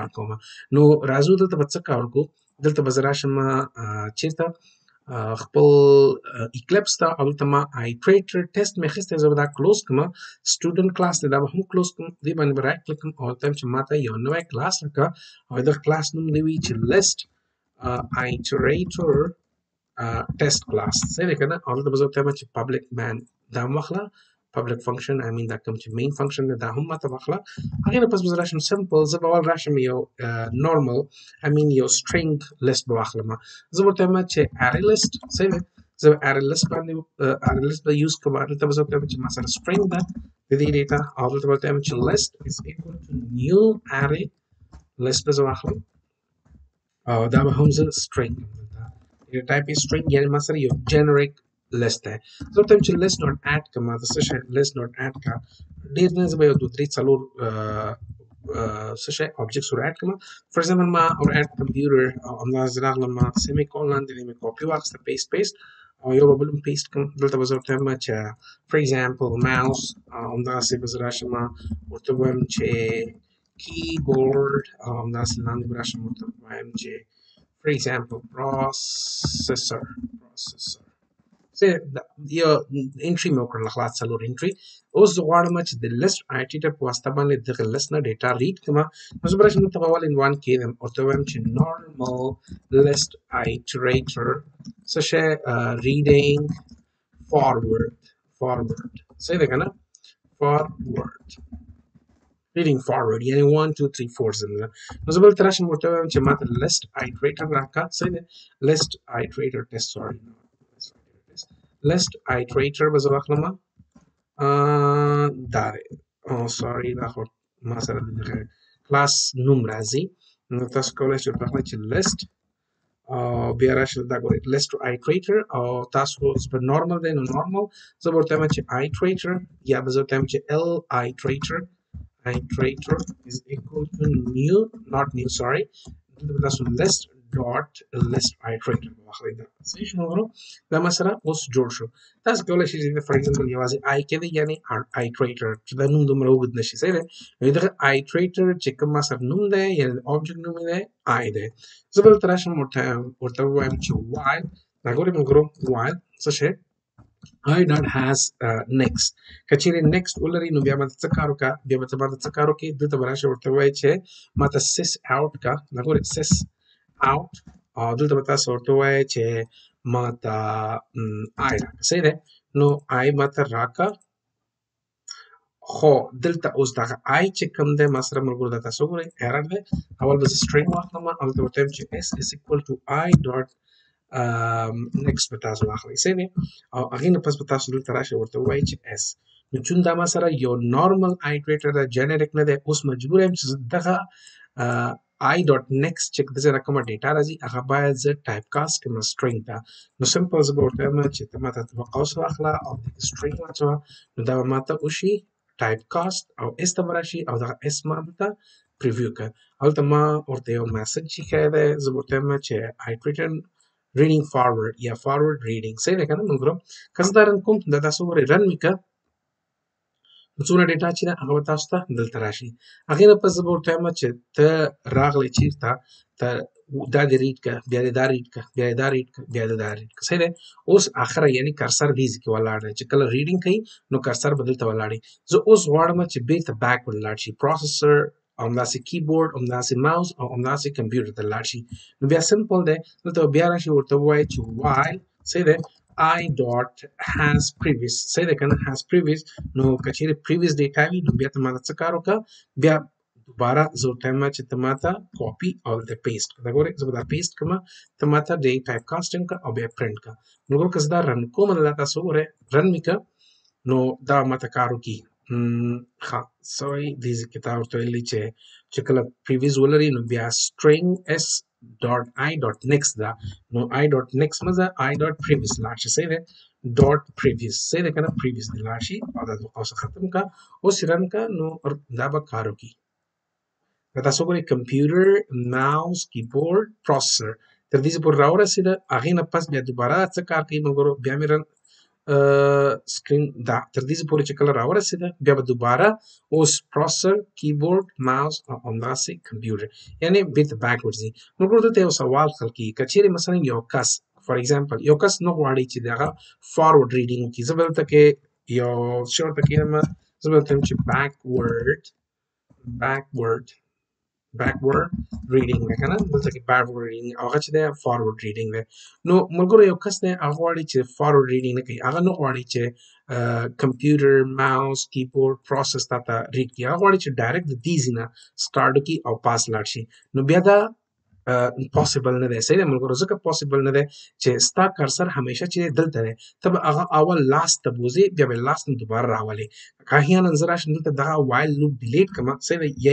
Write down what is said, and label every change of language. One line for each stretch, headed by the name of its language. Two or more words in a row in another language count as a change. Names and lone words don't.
Pashto: کوم نو راځو دلته به څه کار وکړو دلته به زه راشم چېرته خپل اکلیپس ته او دلته ما
English: iterator test
Pashto: مې اخیستی زه به دا کلوز کړم
English: student class
Pashto: دی دا به هم کلوز کړم دې باندې به
English: right click
Pashto: کړم او ورته چې ما ته یو نوی کلاس راکړه او د کلاس نوم دې وي چې
English: list iterator test class
Pashto: صحیح دی که نه او دلته به زه ورته وایم چې
English: public man
Pashto: دا هم واخله
English: public function I mean
Pashto: دا کوم چې main function دی دا هم ماته واخله هغې نه پس به زه راشم simple زه به اول راشم یو
English: normal I mean
Pashto: یو
English: string list
Pashto: به واخلم زه به ورته وایم چې
English: array list
Pashto: صحیح دی زه
English: array list
Pashto: باندې
English: array list
Pashto: به یوز کوم دلته به زه ورته وایم چې ما سره string ده د دې ډیټا او دلته به ورته وایم چې
English: list is equal to new array list
Pashto: به زه واخلم او دا به هم زه string یو
English: type string
Pashto: یعنی ما سره یو
English: generic list
Pashto: ده زه ورته وایم چې
English: list not add
Pashto: کومه د څه شی
English: list not add
Pashto: کا ډېر نه زه به یو دوه درې څلور څه شی objects ور add کوم
English: for example
Pashto: ما ور
English: add computer
Pashto: او همداسې راغلم ما semicolon د دې مې copy واخیسته paste او یو به بل هم paste کوم دلته به زه ورته وایم چې
English: for example mouse
Pashto: او همداسې به زه راشم ورته وایم چې keyboard او همداسې لاندې به راشم ورته وایم چې
English: for example processor say
Pashto: یو انټری مې وکړله خلاص څلور انټری اوس زه غواړم چې د
English: list iterator
Pashto: په واسطه باندې دغه لیست نه ډیټا ریډ کړم نو زه به راشم دلته به اول عنوان کښېږدم ورته وایم چې
English: normal list iterator
Pashto: څه شی reading forward صحیح دی که نه
English: forward reading forward
Pashto: یعنی 1 2 3 4 زمینه نو زه بلته راشم ورته وایم چې ماته
English: list iterator
Pashto: راکړه صحیح دی
English: list iterator test sorry list iterator
Pashto: به زه واخلم دا دی sorry دا خو ما سره د دغه کلاس نوم راځي نو تاسو کولی شئ ورته واخلئ چې list او بیا راشئ دا ګورئ
English: list iterator
Pashto: او تاسو اوس به نارمل دی نو نارمل زه به ورته وایم چې iterator یا به زه ورته وایم چې
English: iterator is equal to new not new sorry
Pashto: تاسو
English: list dot list iterator
Pashto: واخلئ دا صحیح شو نو دا ما سره اوس جوړ شو تاسو کولی شئ چې
English: for example
Pashto: یوازې I کې دی یعنی iterator چې دا نوم دومره اوږد نه شي صحیح دی نو دغه iterator چې کوم ما سره نوم دی یعنی د object نوم دی I دی زه به دلته راشم ورته ووایم چې while دا ګورئ ملګرو while څه شی
English: I dot has next
Pashto: کچېرې next ولري نو بیا ماته څه کار وکړه بیا به ته ماته څه کار وکړې دلته به راشې ورته ووایې چې ماته
English: sys out
Pashto: کا دا ګورئ
English: sys out
Pashto: او دلته به تاسو ورته ووایئ چې ماته I راکړه صحیح دی نو I ماته راکړه خو دلته اوس دغه I چې کوم دی ما سره ملګرو دا تاسو وګورئ ایرر دی اول به زه string واخلم او دلته ورته وایم چې
English: s is equal to I dot next
Pashto: به تاسو واخلئ صحیح دی او هغې نه پس به تاسو دلته راشئ ورته ووایئ چې s نو چون دا ما سره یو
English: normal iterator
Pashto: دی جنریک نه دی اوس مجبور یم چې دغه
English: I dot next
Pashto: چې د ځای نه کومه ډیټا راځي هغه باید زه
English: type cast
Pashto: کړم string ته نو سمپل زه به ورته وایم چې ته ماته قوس واخله او دغه string واچوه نو دا به ماته وشي
English: type cast
Pashto: او اس ته به راشي او دغه اس ما دلته پریویو کړه هلته ما ورته یو میسج ایښی دی زه به ورته وایم چې
English: iterator reading forward
Pashto: یا
English: forward reading
Pashto: صحیح دی که نه ملګرو که زه دا رن کوم دا تاسو وګورئ رن مې کړه څونه ډیټا چې ده هغه به تاسو ته دلته راشي هغې نه پس زه به ورته وایم چې ته راغلی چېرته ته دا دې ریډ کړه بیا دې دا ریډ کړه بیا دې دا ریډ کړه بیا دې دا ریډ کړه صحیح دی اوس اخره یعنې کرسر دې ځای کې ولاړ دی چې کله ریډینګ کوي نو کرسر به دلته ولاړ وي زه اوس غواړم چې بیرته بیکورډ لاړ شي پروسیسر او همداسې کیبورډ همداسې ماوس او همداسې کمپیوټر ته لاړ شي نو بیا سمپل دی دلته بیا راشي ورته ووایي چې while صحیح دی
English: I dot has previous
Pashto: صحیح دی که نه
English: has previous
Pashto: نو که چېرې previous ډیټا وي نو بیا ته ماته څه کار وکړه بیا دوباره زه ورته وایم چې ته ماته کاپي او دلته پیسټ کړه دا ګورئ زه به دا پیسټ کړم ته ماته د
English: type casting
Pashto: کړه او بیا پرنټ کړه ملګرو که زه دا رن کوم دا تاسو وګورئ رن مې کړه نو دا ماته کار وکړي ها سوري دې ځای کې تا ورته ویلي چې کله پریویس ولري نو بیا
English: string s dot I dot next
Pashto: دا نو
English: I dot next
Pashto: مزه
English: I dot previous
Pashto: لاړ شي صحیح ده
English: dot previous
Pashto: صحیح ده کنه previous دی لاړ شي او دا اوس ختم کا اوس رن کا نو دا به کار وکړي که تاسو ګورئ
English: computer mouse keyboard processor
Pashto: تر دې پورې راورسېده هغې نه پس بیا دوباره څه کار کوي ملګرو بیا مې
English: run screen
Pashto: دا تر دې پورې چې کله راورسېده بیا به دوباره اوس
English: processor keyboard mouse
Pashto: او همداسې کمپیوټر یعنې بیرته بیکورډ ځي ملګرو دلته یو سوال خلق کېږي که چیرې مثلا یو کس
English: for example
Pashto: یو کس نه غواړي چې د هغه
English: forward reading
Pashto: وکړي زه به دلته کې یو څه ورته کښېنم زه به درته وایم چې
English: backward reading
Pashto: ده کنه دلته کې
English: backward reading
Pashto: هغه چې ده
English: forward reading
Pashto: ده نو ملګرو یو کس دی هغه غواړي چې
English: forward reading
Pashto: نه کوي هغه نه غواړي چې
English: computer mouse keyboard process
Pashto: تا ته ریډ کړي هغه غواړي چې ډایرکټ د دې ځای نه سټارټ وکړي او پاس لاړ شي نو بیا دا پاسبل نه دی صحیح ده ملګرو ځکه پاسبل نه دی چې ستا کرسر همیشه چې دلته دی ته به هغه اول لاست ته بوځې بیا به لاست نه دوباره راولې که احیانا زه راشم دلته دغه
English: while loop delete
Pashto: کړم صحیح ده یا